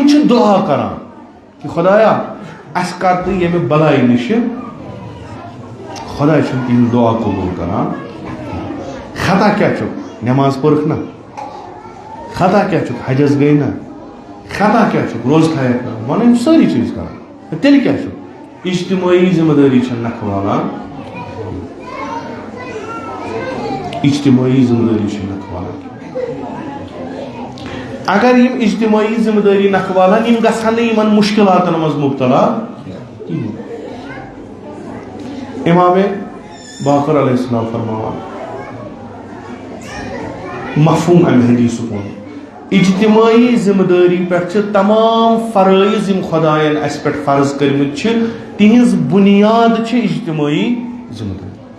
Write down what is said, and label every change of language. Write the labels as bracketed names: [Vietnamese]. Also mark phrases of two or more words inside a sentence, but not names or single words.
[Kashmiri] چھِ دُعا کران کہِ خۄدایا اَسہِ کر تہٕ ییٚمہِ بلایہِ نِشہِ خۄدا چھُنہٕ تِہنٛز دُعا قبوٗل کران خطا کیٛاہ چھُکھ نٮ۪ماز پٔرٕکھ نا خطا کیٛاہ چھُکھ حجس گٔے نا خطا کیٛاہ چھُکھ روزٕ تھایکھ نا وَنان یِم سٲری چیٖز کران تیٚلہِ کیٛاہ چھُکھ اجتماعی ذمہ دٲری چھنہٕ نکھٕ والان اجتماعی ذمہ داری نکھوالان اگر یم اجتماعی ذمہ داری نکھوالان یم گژھن یمن مشکلاتن مز مبتلا امام باقر [Arabic] علیہ السلام [Kashmiri] فرماوان مفہوم ام حدیث کن اجتماعی ذمہ داری پہ تمام فرائض یم خدائن اس پہ فرض کرمت تہذ بنیاد اجتماعی ذمہ داری